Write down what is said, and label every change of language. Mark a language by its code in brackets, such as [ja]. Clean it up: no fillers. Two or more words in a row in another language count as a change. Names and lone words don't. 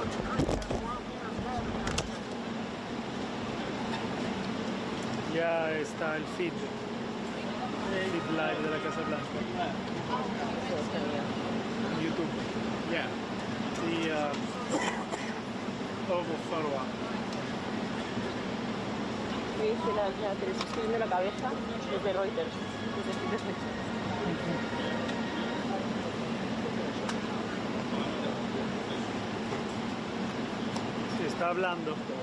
[es] Ya está el [en] feed live [es] de la Casa Blanca. [it] può fare qua. [es] ¿Viste la televisión de la cabeza? Desde Reuters. Sí, está hablando.